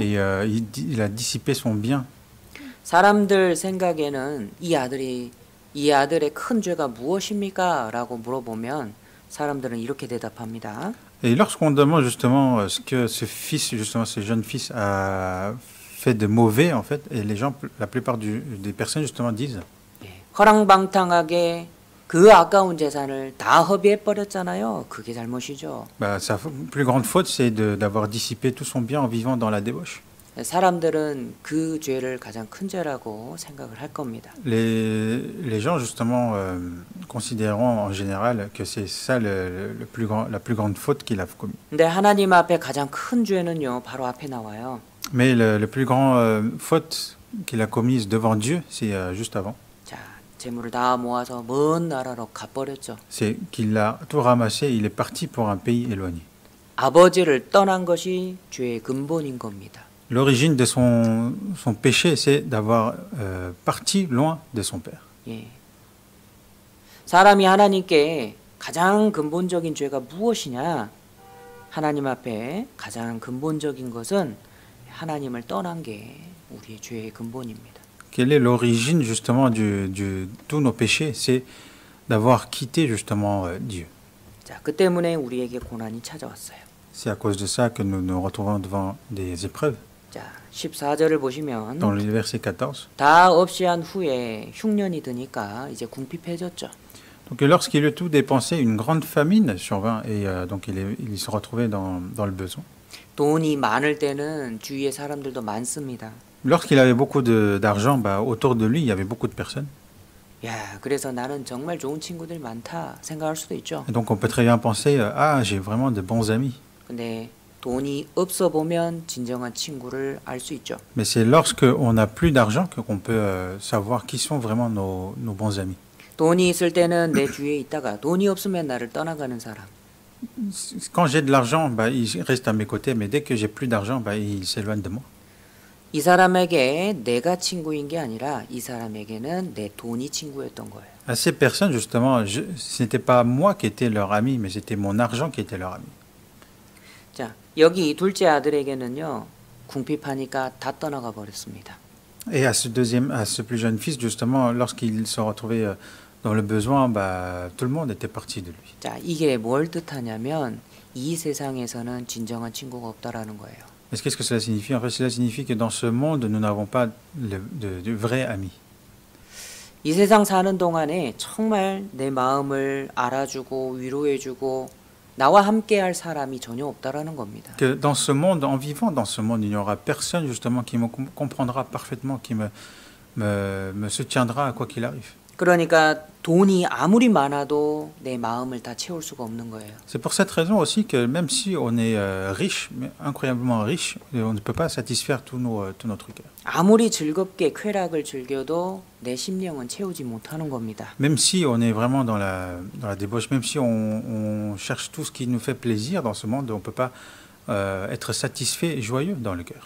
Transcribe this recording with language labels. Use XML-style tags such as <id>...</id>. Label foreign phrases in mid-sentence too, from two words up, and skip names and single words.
<fr>Et il a dissipé son bien.</fr> <ko>사람들 생각에는 이 아들의 큰 죄가 무엇입니까? 라고 물어보면 사람들은 이렇게 대답합니다.</ko> <fr>Et lorsqu'on demande justement ce que ce fils, justement ce jeune fils a fait de mauvais en fait, et les gens, la plupart des personnes justement disent.</fr> <ko>허랑방탕하게 그 아까운 재산을 다 허비해 버렸잖아요. 그게 잘못이죠.</ko> <fr>Sa plus grande faute, c'est d'avoir dissipé tout son bien en vivant dans la débauche.</fr> <ko>사람들은 그 죄를 가장 큰 죄라고 생각을 할 겁니다.</ko> <fr>Les gens justement considéreront en général que c'est ça la plus grande faute qu'il a commis.</fr> <ko>근데 하나님 앞에 가장 큰 죄는요, 바로 앞에 나와요.</ko> <fr>Mais le plus grand faute qu'il a commise devant Dieu, c'est juste avant.</fr> <ko>자, 재물을 다 모아서 먼 나라로 가버렸죠.</ko> <fr>C'est qu'il a tout ramassé, il est parti pour un pays éloigné.</fr> <ko>아버지를 떠난 것이 죄의 근본인 겁니다.</ko> <fr>L'origine de son péché, c'est d'avoir parti loin de son père.</fr> <ko>예. 사람이 하나님께 가장 근본적인 죄가 무엇이냐? 하나님 앞에 가장 근본적인 것은 하나님을 떠난 게 우리의 죄의 근본입니다.</ko> <fr>Quelle est l'origine justement de tous nos péchés? C'est d'avoir quitté justement Dieu.</fr> <ko>자, 그 때문에 우리에게 고난이 찾아왔어요.</ko> <fr>C'est à cause de ça que nous nous retrouvons devant des épreuves.</fr> <ko>자, 14절을 보시면</ko> <fr>Dans le verset 14.</fr> <ko>다 없이 한 후에 흉년이 드니까 이제 궁핍해졌죠.</ko> <fr>Donc lorsqu'il eut tout dépensé, une grande famine survint et donc il se retrouvait dans le besoin.</fr> <ko>돈이 많을 때는 주위에 사람들도 많습니다.</ko> <fr>Lorsqu'il avait beaucoup d'argent, autour de lui, il y avait beaucoup de personnes.</fr> <ko>야, 그래서 나는 정말 좋은 친구들이 많다 생각할 수도 있죠.</ko> <fr>Et donc on peut très bien penser, j'ai vraiment de bons amis.</fr> <ko>근데 돈이 없어 보면 진정한 친구를 알 수 있죠.</ko> <fr>Mais c'est lorsque on n'a plus d'argent qu'on peut savoir qui sont vraiment nos bons amis.</fr> <ko>돈이 있을 때는 내 주위에 있다가 돈이 없으면 나를 떠나가는 사람.</ko> <fr>Quand j'ai de l'argent, il reste à mes côtés, mais dès que j'ai plus d'argent, il s'éloigne de moi.</fr> <ko>이 사람에게 내가 친구인 게 아니라 이 사람에게는 내 돈이 친구였던 거예요.</ko> <fr>À ces personnes, justement, ce n'était pas moi qui étais leur ami, mais c'était mon argent qui était leur ami.</fr> <ko>자, 여기 둘째 아들에게는요, 궁핍하니까 다 떠나가 버렸습니다.</ko> <fr>Et à ce plus jeune fils, justement, lorsqu'il se retrouvait dans le besoin, tout le monde était parti de lui.</fr> <ko>자, 이게 뭘 뜻하냐면 이 세상에서는 진정한 친구가 없다라는 거예요.</ko> <fr>Mais qu'est-ce que cela signifie? En fait, cela signifie que dans ce monde, nous n'avons pas de vrais amis.</fr> <ko>이 세상 사는 동안에 정말 내 마음을 알아주고 위로해주고 나와 함께할 사람이 전혀 없다라는 겁니다.</ko> <fr>Que dans ce monde, en vivant dans ce monde, il n'y aura personne justement qui me comprendra parfaitement, qui me soutiendra à quoi qu'il arrive.</fr> <ko>그러니까 돈이 아무리 많아도 내 마음을 다 채울 수가 없는 거예요.</ko> <fr>C'est pour cette raison aussi que même si on est riche, mais incroyablement riche, on ne peut pas satisfaire tout notre cœur.</fr> <ko>아무리 즐겁게 쾌락을 즐겨도 내 심령은 채우지 못하는 겁니다.</ko> <fr>Même si on est vraiment dans la débauche, même si on cherche tout ce qui nous fait plaisir dans ce monde, on ne peut pas être satisfait et joyeux dans le cœur.</fr>